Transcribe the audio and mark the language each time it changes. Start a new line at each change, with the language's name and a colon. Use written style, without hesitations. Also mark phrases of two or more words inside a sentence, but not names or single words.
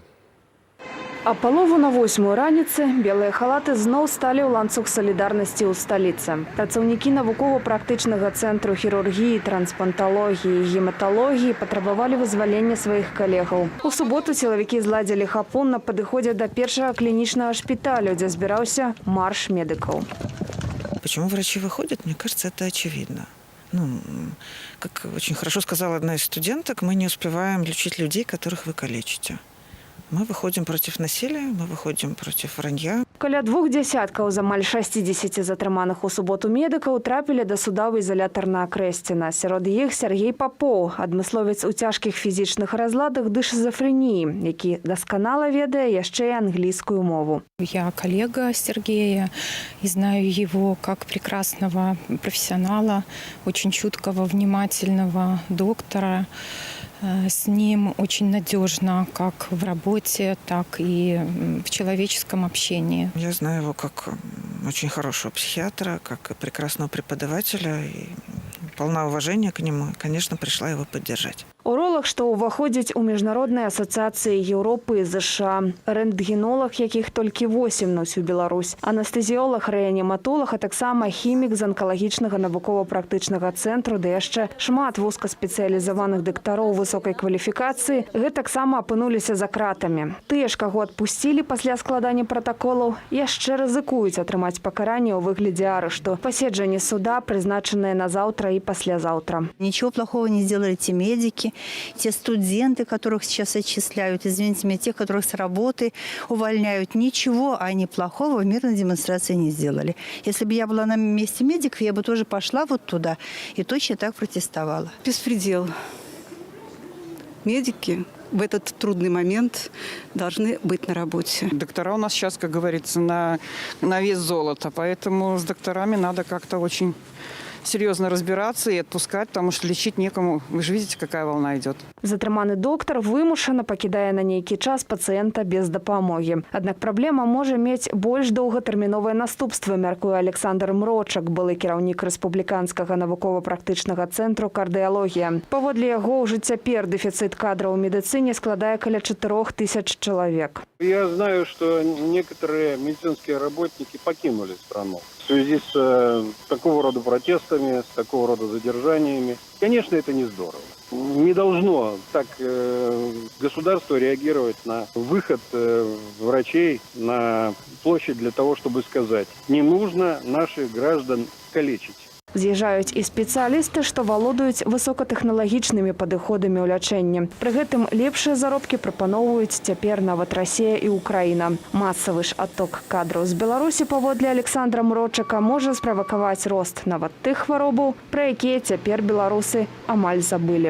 Belarusian: А палову на 8 раніцы белыя халаты зноў сталі ў ланцуг салідарнасці ў сталіцы. Працаўнікі навукова-практычнага цэнтру хірургіі, транспланталогіі і гематалогіі патрабавалі вызвалення сваіх калегаў. У суботу сілавікі зладзілі хапун на падыходзе да першага клінічнага шпіталю, дзе збіраўся марш медыкаў.
Russian: Почему врачи выходят, мне кажется, это очевидно. Как очень хорошо сказала одна из студенток, мы не успеваем лечить людей, которых вы калечите. Мы выходим против насилия, мы выходим против вранья.
Belarusian: Каля 2 десяткаў з амаль 60 затрыманых у суботу медыкаў трапілі да суда ў ізалятар на Акрэсціна. Сярод іх Сергей Попов, адмысловец у цяжкіх фізічных разладах ды шизофрэніі, які дасканала ведае яшчэ і англійскую мову.
Russian: Я коллега Сергея и знаю его как прекрасного профессионала, очень чуткого, внимательного доктора. С ним очень надежно как в работе, так и в человеческом общении. Я знаю его как очень хорошего психиатра, как прекрасного преподавателя. И полна уважения к нему. Конечно, пришла его поддержать.
Belarusian: Уролог, што ўваходзіць у міжнародныя асацыяцыі Еўропы і ЗША. Рэнтгенолог, якіх толькі 8 на ўсю Беларусь. Анестэзіолог, рэаніматолог, а таксама хімік з анкалагічнага навукова-практычнага цэнтру, ды яшчэ шмат вузкаспецыялізаваных дактароў высокай кваліфікацыі гэтаксама апынуліся за кратамі. Тыя ж, каго адпусцілі пасля складання пратаколаў, яшчэ рызыкуюць атрымаць пакаранне ў выглядзе арышту. Паседжанне суда прызначанае на заўтра і паслязаўтра.
Russian: Ничего плохого не сделали те медики, те студенты, которых сейчас отчисляют, извините меня, тех, которых с работы увольняют. Ничего они плохого в мирной демонстрации не сделали. Если бы я была на месте медиков, я бы тоже пошла вот туда и точно так протестовала. Беспредел. Медики в этот трудный момент должны быть на работе. Доктора у нас сейчас, как говорится, на вес золота, поэтому с докторами надо как-то очень серьезно разбираться и отпускать, потому что лечить некому. Вы же видите, какая волна идет.
Belarusian: Затрыманы доктар вымушана пакідае на нейкі час пацыента без дапамогі. Аднак праблема можа мець больш доўгатэрміновыя наступствы, мяркуе Александр Мрочак, былы кіраўнік рэспубліканскага навукова-практычнага цэнтру кардыялогія. Паводле яго, ўжо цяпер дэфіцыт кадраў у медыцыне складае каля 4000 чалавек.
Russian: Я знаю, что некоторые медицинские работники покинули страну в связи с такого рода протестами, с такого рода задержаниями. Конечно, это не здорово. Не должно так государство реагировать на выход врачей на площадь для того, чтобы сказать: не нужно наших граждан калечить.
Belarusian: З'язджаюць і спецыялісты, што валодаюць высокатэхналагічнымі падыходамі ў лячэнні. Пры гэтым лепшыя заробкі прапаноўваюць цяпер нават Расія і Украіна. Масавы ж адток кадраў з Беларусі, паводле Александра Мрочака, можа справакаваць рост нават тых хваробаў, пра якія цяпер беларусы амаль забылі.